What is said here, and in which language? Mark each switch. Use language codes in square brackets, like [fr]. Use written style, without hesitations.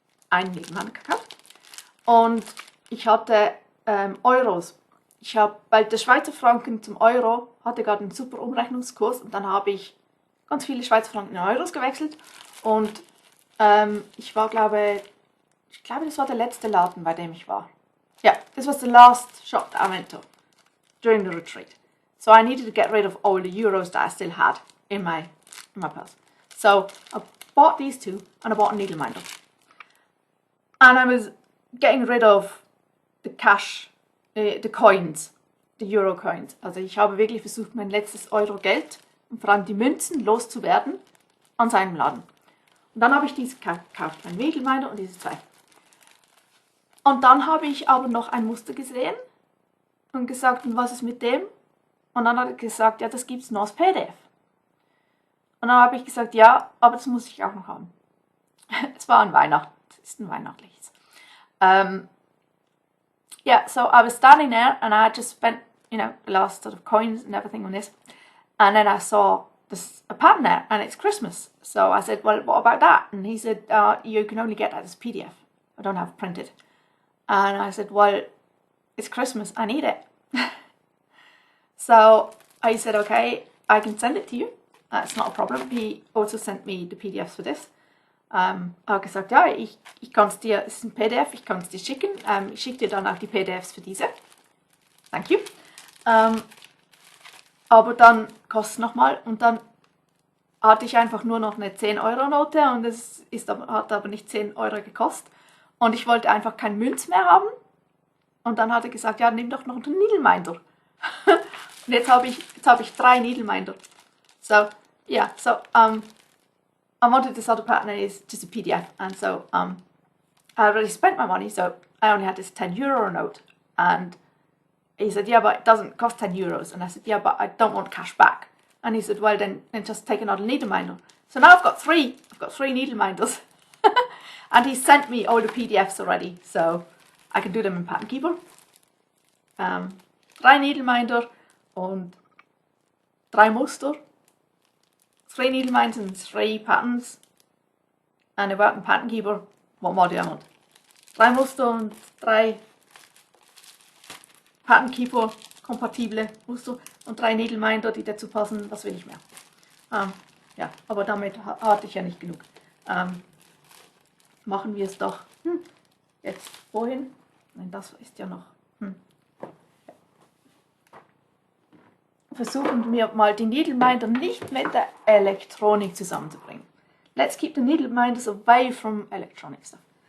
[de] einen Nebenmann gekauft. Und ich hatte Euros. Weil der Schweizer Franken zum Euro hatte gerade einen super Umrechnungskurs und dann habe ich ganz viele Schweizer Franken in Euros gewechselt und ich glaube, das war der letzte Laden, bei dem ich war. [en] Yeah, this was the last shop that I went to during the retreat. So I needed to get rid of all the euros that I still had in my purse. So I bought these two and I bought a needleminder. And I was getting rid of the cash, the coins, the Euro coins. [de] Also ich habe wirklich versucht, mein letztes Euro-Geld und vor allem die Münzen loszuwerden an seinem Laden. Und dann habe ich diese gekauft, ein Needleminder und diese zwei. Und dann habe ich aber noch ein Muster gesehen und gesagt, und was ist mit dem? Und dann hat er gesagt, ja, das gibt es nur als PDF. Und dann habe ich gesagt, ja, aber das muss ich auch noch haben. Es war an Weihnachten, es ist ein weihnachtliches. [en] Yeah, so I was standing there and I just spent, the last sort of coins and everything on this. And then I saw a pattern there and it's Christmas. So I said, well, what about that? And he said, you can only get that as PDF. I don't have it printed. And I said, well, it's Christmas, I need it. So I said, okay, I can send it to you. That's not a problem. He also sent me the PDFs for this. [de] Er hat gesagt, ja, ich kann es dir, es ist ein PDF, ich kann es dir schicken. Ich schicke dir dann auch die PDFs für diese. [en] Thank you. [de] Aber dann kostet es nochmal und dann hatte ich einfach nur noch eine 10-Euro-Note und es hat aber nicht 10 Euro gekostet. Und ich wollte einfach kein Münz mehr haben. Und dann hat er gesagt, ja, nimm doch noch einen Needleminder. Und jetzt habe ich 3 Needleminder. [en] So, yeah, so, I wanted this other pattern and it's just a PDF. And so, I already spent my money, so I only had this 10 euro note. And he said, yeah, but it doesn't cost 10 euros. And I said, yeah, but I don't want cash back. And he said, well, then just take another needleminder. So now I've got 3 needleminders. And he sent me all the PDFs already, so I can do them in Pattern Keeper. [de] 3 Needleminder und 3 Muster. [en] 3 Needleminders and 3 patterns. And about in Pattern Keeper, what more do I want? [de] 3 Muster und 3 Pattern Keeper kompatible Muster und 3 Needleminder, die dazu passen. Was will ich mehr? Ja, aber damit hatte ich ja nicht genug. Machen wir es doch jetzt wohin? Nein, das ist ja noch. Versuchen wir mal die Needleminder nicht mit der Elektronik zusammenzubringen. [en] Let's keep the needleminders away from electronic stuff.